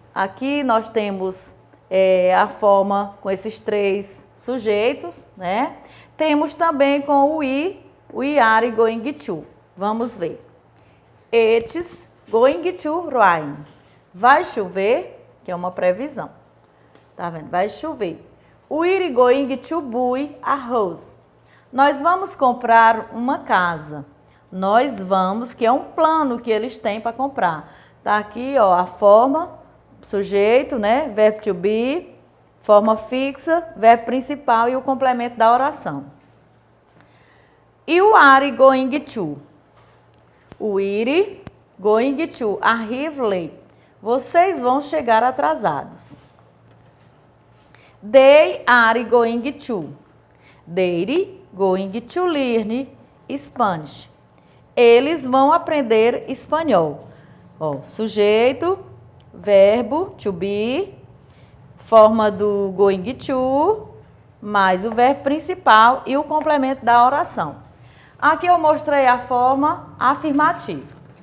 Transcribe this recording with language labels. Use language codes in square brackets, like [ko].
[pt] Aqui nós temos a forma com esses 3 sujeitos, né? Temos também com o [en] we are going to. [pt] Vamos ver. [en] It's going to rain. [pt] Vai chover, que é uma previsão. Tá vendo? Vai chover. [en] We're going to buy a house. [pt] Nós vamos comprar uma casa. Nós vamos, que é um plano que eles têm para comprar. Tá aqui, ó, a forma, sujeito, né? Verbo to be, forma fixa, verbo principal e o complemento da oração. [en] You are going to. We're going to arrive late. [pt] Vocês vão chegar atrasados. [en] They are going to. They're going to learn Spanish. [pt] Eles vão aprender espanhol. Ó, sujeito, verbo to be, forma do going to, mais o verbo principal e o complemento da oração. Aqui eu mostrei a forma afirmativa.